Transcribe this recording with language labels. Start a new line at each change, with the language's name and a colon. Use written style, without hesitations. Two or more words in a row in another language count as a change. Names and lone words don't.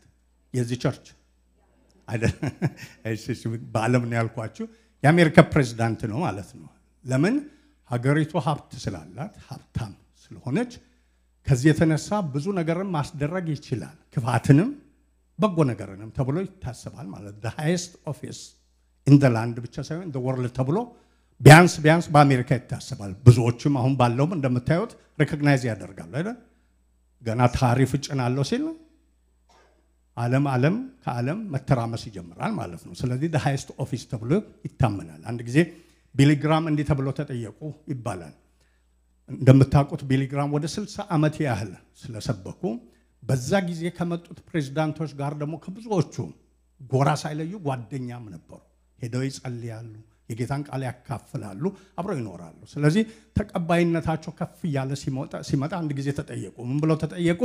Amharic: የዚህ ቸርች አይደል? በዓለም ነው ያልኳችሁ። የአሜሪካ ፕሬዝዳንት ነው ማለት ነው። ለምን? ሀገሪቱ ሀብት ስላላት ሀብታም ስለሆነች ከዚህ የተነሳ ብዙ ነገርን ማስደረግ ይችላል። ክፋትንም በጎ ነገርንም ተብሎ ይታሰባል ማለት
English: the highest office in the land
Amharic: ብቻ ሳይሆን
English: in the world
Amharic: ተብሎ ቢያንስ በአሜሪካ ይታሰባል። ብዙዎችም አሁን ባለውም እንደምታዩት ሪኮግናይዝ ያደርጋሉ አይደል? ገና ታሪፍ ጭናለው ሲል ዓለም ከዓለም መተራመስ ይጀምራል ማለት ነው። ስለዚህ
English: the highest office
Amharic: ተብሎ ይታመናል። አንድ ጊዜ ቢሊ ግራም እንዲህ ተብሎ ተጠየቁ ይባላል። እንደምታውቁት ቢሊ ግራም ወደ 60 ዓመት ያህል ስለሰበኩ በዛ ጊዜ ከመጡት ፕሬዝዳንቶች ጋር ደግሞ ከብዙዎቹ ጎራ ሳይለዩ ጓደኛም ነበሩ። ሄደው ይጸልያሉ፣ የጌታን ቃል ያካፍላሉ፣ አብረው ይኖራሉ። ስለዚህ ተቀባይነታቸው ከፍ ያለ ሲመጣ አንድ ጊዜ ተጠየቁ። ምን ብለው ተጠየቁ?